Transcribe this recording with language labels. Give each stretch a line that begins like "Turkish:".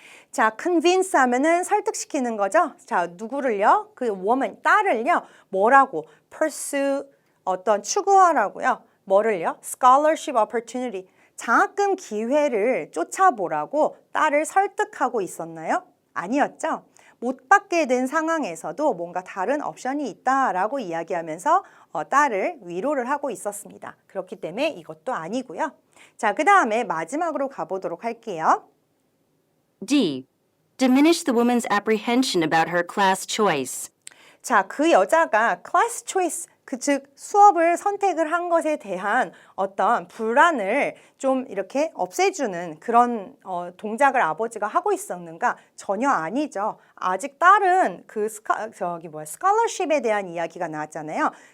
Korean: 자, convince 하면은 설득시키는 거죠. 자, 누구를요? 그 woman, 딸을요. 뭐라고? pursue, 어떤 추구하라고요. 뭐를요? scholarship opportunity, 장학금 기회를 쫓아보라고 딸을 설득하고 있었나요? 아니었죠. 못 받게 된 상황에서도 뭔가 다른 옵션이 있다라고 이야기하면서 딸을 위로를 하고 있었습니다. 그렇기 때문에 이것도 아니고요. 자, 그 다음에 마지막으로 가보도록 할게요. D.
English: Diminish the woman's apprehension about her class choice.
Korean: 자, 그 여자가 class choice, 즉 수업을 선택을 한 것에 대한 어떤 불안을 좀 이렇게 없애주는 그런 동작을 아버지가 하고 있었는가? 전혀 아니죠. 아직 딸은 그 스칼러십에 대한 이야기가 나왔잖아요.